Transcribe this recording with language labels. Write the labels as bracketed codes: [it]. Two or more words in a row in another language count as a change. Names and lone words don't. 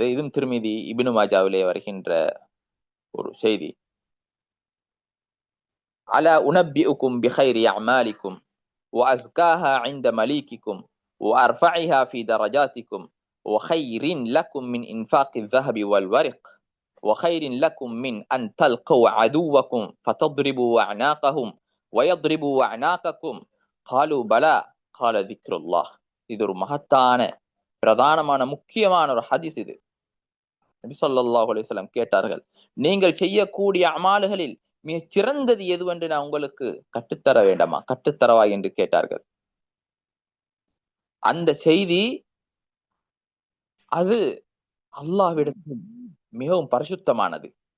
[ta] இதுவும் திருமிதி இப்னு மாஜாவிலே வருகின்ற ஒரு செய்தி. [ar] ألا أنبئكم بخير أعمالكم وأزكاها عند مليككم وأرفعها في درجاتكم وخير لكم من إنفاق الذهب والورق وخير لكم من أن تلقوا عدوكم فتضربوا أعناقهم ويضربوا أعناقكم قالوا بلى قال ذكر الله. [ta] இது ஒரு மகத்தான பிரதானமான முக்கியமான ஒரு ஹதீஸ். இது நபி [ar] صلى الله عليه وسلم [ta] கேட்டார்கள், நீங்கள் செய்யக்கூடிய அமால்களில் மிகச் சிறந்தது எதுவென்று நான் உங்களுக்கு கற்றுத்தர வேண்டாமா, கற்றுத்தரவா என்று கேட்டார்கள். அந்த செய்தி அது அல்லாஹ்விடத்தில் மிகவும் பரிசுத்தமானது.